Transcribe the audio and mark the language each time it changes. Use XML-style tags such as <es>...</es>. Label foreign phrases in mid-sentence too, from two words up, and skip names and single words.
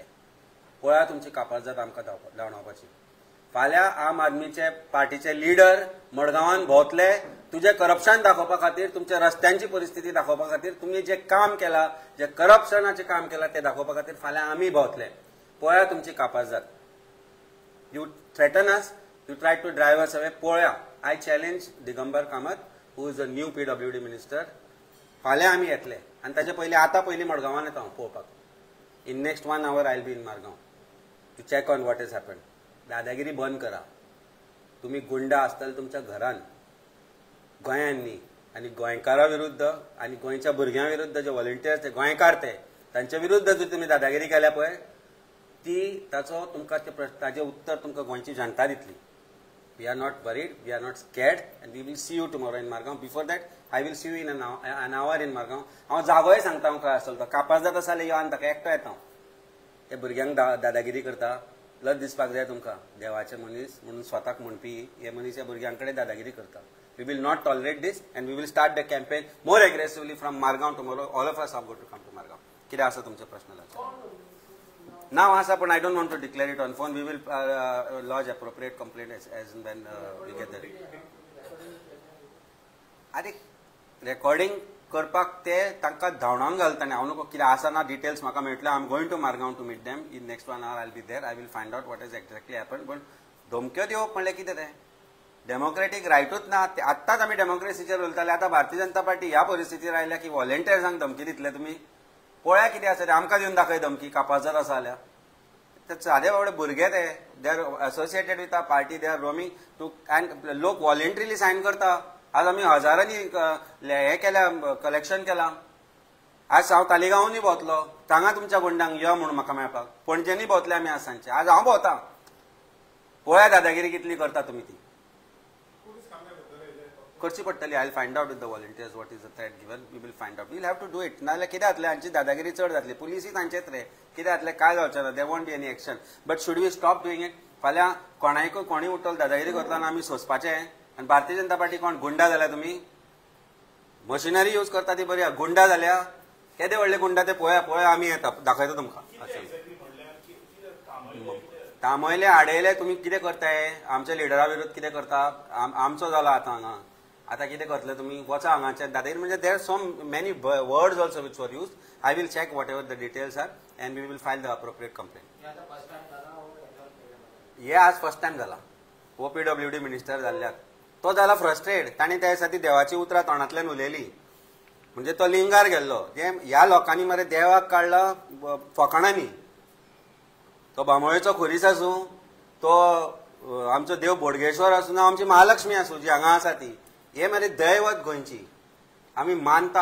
<kok>पळया तुमची कापाजत आमकां धांवडावपाची. फाल्यां आम आदमीचे पार्टीचे लिडर मडगांवान भोंवतले तुजें करप्शन दाखोवपा खातीर, तुमच्या रस्त्यांची परिस्थिती दाखोवपा खातीर, तुमी जें काम केलां, जें करप्शनाचें काम केलां तें दाखोवपा खातीर फाल्यां आमी भोंवतले. पळया तुमची कापाजत.</kok> <en>you threaten us, you try to drive us away.</en> <kok>पळया.</kok> <en>I challenge Digambar Kamat, who is the new PWD minister.</en> <kok>फाल्यां आमी येतले आनी ताचे पयलीं आतां पयलीं मडगांवान येता हांव पळोवपाक.</kok> <en>in next 1 hour I will be in Margao to check on what is happen.</en> <kok>दादागिरी बंद करा. तुमी गुंडा आसतले तुमच्या घरान गोंयान न्ही, आनी गोंयकारां विरुद्ध आनी गोंयच्या भुरग्यां विरुद्ध जे व्हॉलंटियर्स ते गोंयकार तांचे विरुद्ध जर तुमी दादागिरी केल्या पळय ताचो तुमकां ताजें उत्तर तुमकां गोंयची जनता दितली.</kok> <en>we are not worried, we are not scared and we will see you tomorrow in Margao. before that I will see you in an hour in Margao.</en> <kok>हांव जागोय सांगता हांव खंय आसतलो तो. कापास जाता जाल्यार यो आनी ताका एकटो येता हांव. हे भुरग्यांक दादागिरी करता. लज दिसपाक जाय तुमकां. देवाचे मनीस म्हणून स्वताक म्हणपी हे मनीस ह्या भुरग्यां कडेन दादागिरी करता.</kok> <en>we will not tolerate this and we will start the campaign more aggressively from Margao tomorrow. all of us are going to come to Margao.</en> <kok>कितें आसा तुमचे प्रश्न? नाव आसा पण</kok> <en>I don't want to declare it on phone. we will lodge appropriate complaint as when we get that.</en> <kok>आरे रेकॉर्डिंग करपाक ते तांकां धांवडावन घालताले. हांव नको कितें आसा ना डिटेल्स म्हाका मेळटले.</kok> <en>I am going to Margao to meet them in next 1 hour. I will be there. I will find out what is exactly happen.</en> <kok>पण धमक्यो दिवप म्हणल्यार कितें तें?</kok> <en>democratic right</en> <kok>ना. आत्ताच आमी डेमोक्रेसीचेर उलयताले. आतां भारतीय जनता पार्टी ह्या परिस्थितीर आयल्या की व्हॉलंटियर्सांक धमकी दितले तुमी. पळया कितें आसा ते. आमकां दिवन दाखय धमकी. कापाजत आसा जाल्यार ते सादे बाबडे भुरगे</kok> <en>they are associated with a party. they are roaming to and</en> <kok>लोक व्हॉलंटरीली सायन करता. आज आमी हजारांनी हे केल्या कलेक्शन केलां. आज हांव तालिगांवनी भोंवतलो. सांगा तुमच्या गुंडांक यो म्हणून म्हाका मेळपाक. पणजेनी भोंवतले आमी आज सांजचे. आज हांव भोंवता. पळया दादागिरी कितली करता तुमी ती. करची पडटली.</kok> <en>I will find out with the volunteers what is the threat given. We will find out. Will have to do it.</en> <kok>नाजाल्यार कितें जातलें हांची दादागिरी चड जातली. पुलिसूय तांचेच रे. कितें जातलें कांय जावचें ना.</kok> <en>they won't be any action. But should we stop doing it?</en> <kok>फाल्यां कोणायकूय कोणी उठल दादागिरी करतना आमी सोंसपाचें. आनी भारतीय जनता पार्टी कोण गुंडा जाल्या तुमी?</kok> <en>machinery use</en> <kok>करता ती बरी. गुंडा जाल्या केदे व्हडले गुंडा ते पळया. आमी येता दाखयता तुमकां. तामयले आडयले तुम्ही कितें करताय आमच्या लिडरा विरुद्ध कितें करता आमचो जाला आतां हांगा आतां कितें करतले तुमी वचा हांगाचे दादागीर म्हणजे</kok> <en>there are so many words also which were use I will check whatever the details are and we will file the appropriate complaint</en> <kok>हे आज</kok> <en>first time</en> <kok>जाला OPWD मिनिस्टर जाल्ल्याक तो जाला फ्रस्ट्रेट ताणी त्या दिसा देवाची उतरां तोंडांतल्यान उलयली म्हणजे तो लिंगार गेल्लो जे ह्या लोकांनी मरे देवाक काडला फकाणांनी तो बांबोळेचो खोरीस आसूं तो आमचो देव बोडगेश्वर आसूं ना आमची महालक्ष्मी आसूं जी हांगा आसा ती हे मरे दैवत गोंयची आमी मानता</kok>